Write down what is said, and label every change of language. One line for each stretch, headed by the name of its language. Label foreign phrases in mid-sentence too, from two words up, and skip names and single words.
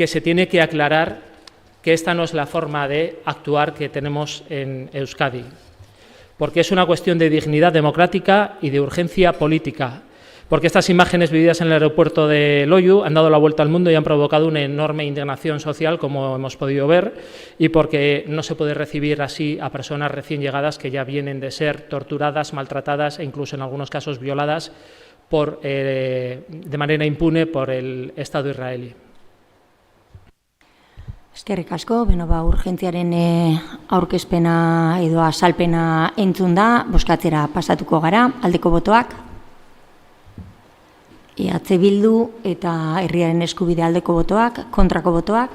Spanish: se tiene que aclarar que esta no es la forma de actuar que tenemos en Euskadi, porque es una cuestión de dignidad democrática y de urgencia política, porque estas imágenes vividas en el aeropuerto de Loiu han dado la vuelta al mundo y han provocado una enorme indignación social, como hemos podido ver, y porque no se puede recibir así a personas recién llegadas que ya vienen de ser torturadas, maltratadas e incluso en algunos casos violadas de manera impune por el Estado israelí.
Basque: Eskerrik asko, urgentziaren aurkezpena edo azalpena entzun da, bozkatzera pasatuko gara, aldeko botoak. EH Bildu eta Herriaren Eskubide aldeko botoak, kontrako botoak.